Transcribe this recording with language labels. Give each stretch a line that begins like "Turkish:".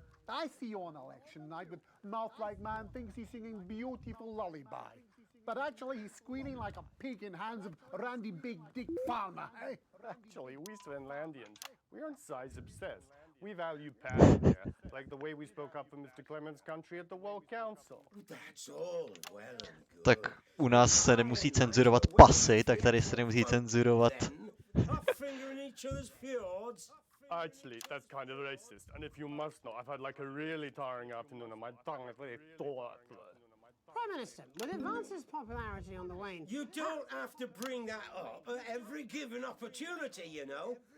English: I see you on election night with mouth like man thinks he's singing beautiful lullaby. But actually he's squealing like a pig in hands of Randy Big Dick Palmer, eh? Actually, we Svenlandians, we aren't size obsessed. We value passion, yeah? Like the way we spoke up for Mr. Clement's country at the World Council. That's all well and good.
Czech: Tak u nás se nemusí cenzurovat pasy, tak tady se nemusí cenzurovat.
English: Fingering each other's fjords. Actually, that's kind of racist. And if you must know, I've had like a really tiring afternoon and my tongue is very taut. Prime Minister, with Advance's popularity on the wane... You don't have to bring that up at every given opportunity, you know.